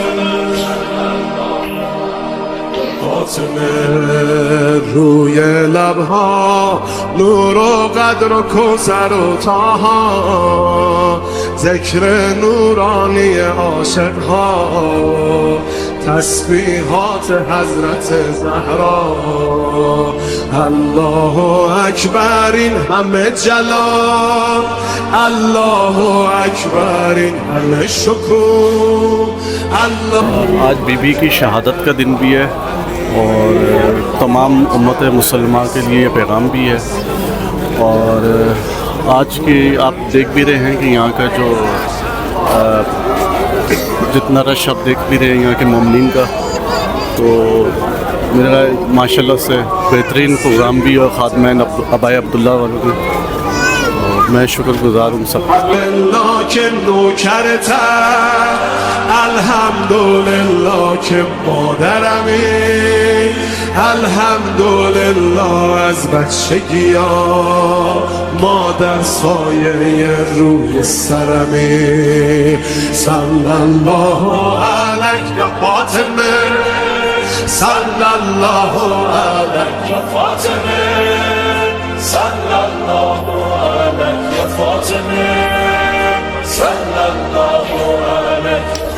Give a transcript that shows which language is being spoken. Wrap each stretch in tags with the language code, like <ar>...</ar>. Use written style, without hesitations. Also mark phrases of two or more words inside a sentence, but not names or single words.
<fa>روی لبها نور و قدر و کوثر و طاها ذکر نورانی عاشقها تسبیحات حضرت زهرا</fa> <ar>الله اکبر</ar> <fa>این همه جلال</fa> <ar>الله اکبر</ar> <fa>این همه شکوه اللہ</fa> <ur>آج بی بی کی شہادت کا دن بھی ہے اور تمام امت مسلمہ کے لیے یہ پیغام بھی ہے اور آج کی آپ دیکھ بھی رہے ہیں کہ یہاں کا جو جتنا رش آپ دیکھ بھی رہے ہیں یہاں کے مومنین کا تو میرا ماشاءاللہ سے بہترین پروگرام بھی اور خادمین ابائے عبداللہ والوں کی میں شکر گزار ہوں سب</ur> <fa>الحمدللہ که نوکرتم الحمدلله که مادرمی الحمدلله از بچگی ها مادر سایه روی سرمی</fa> <ar>صلی الله علیه فاطمه صلی الله علیه فاطمه صلی الله علیه فاطمه صلی الله علیه</ar>